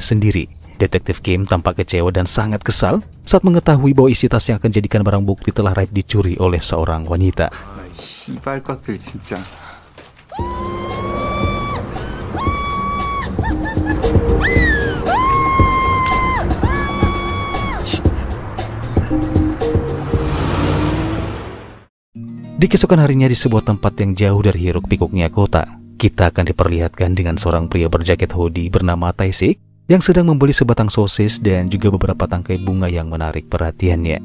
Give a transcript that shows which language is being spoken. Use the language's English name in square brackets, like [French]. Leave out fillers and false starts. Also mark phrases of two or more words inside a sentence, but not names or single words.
[Indonesian] sendiri, Detektif Kim tampak kecewa dan sangat kesal saat mengetahui bahwa isi tas yang akan jadikan barang bukti telah raib dicuri oleh seorang wanita. [Korean] 씨발 것들 진짜. [Indonesian] Di keesokan harinya di sebuah tempat yang jauh dari hiruk pikuknya kota, kita akan diperlihatkan dengan seorang pria berjaket hoodie bernama Tae-sik yang sedang membeli sebatang sosis dan juga beberapa tangkai bunga yang menarik perhatiannya.